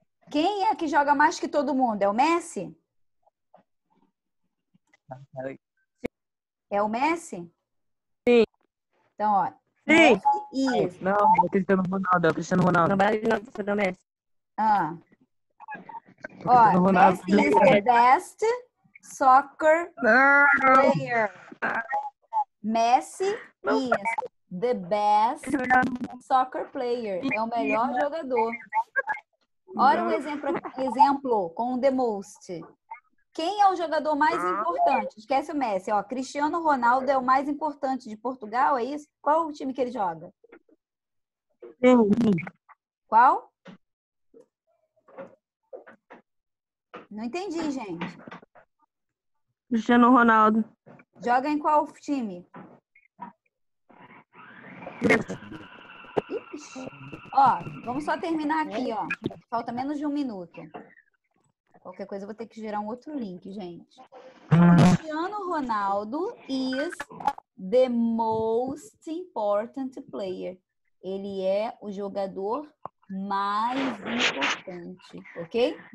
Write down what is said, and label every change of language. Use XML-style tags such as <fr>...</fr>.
<pt>Quem é que joga mais que todo mundo? É o Messi? É o Messi? Sim. Então, ó. Sim. Messi Não, é o Cristiano Ronaldo, é o Cristiano Ronaldo. Não vai não, Messi.</pt> <en>Ó, Messi is the best soccer player. Messi is the best soccer player.</en> <pt>É o melhor jogador. Olha o exemplo com o the most. Quem é o jogador mais importante? Esquece o Messi. Ó, Cristiano Ronaldo é o mais importante de Portugal, é isso? Qual o time que ele joga? Sim. Qual? Não entendi, gente. Cristiano Ronaldo. Joga em qual time? Ixi. Ó, vamos só terminar aqui, ó. Falta menos de 1 minuto. Qualquer coisa eu vou ter que gerar um outro link, gente.</pt> <en>Cristiano Ronaldo is the most important player.</en> <pt>Ele é o jogador mais importante, ok?</pt>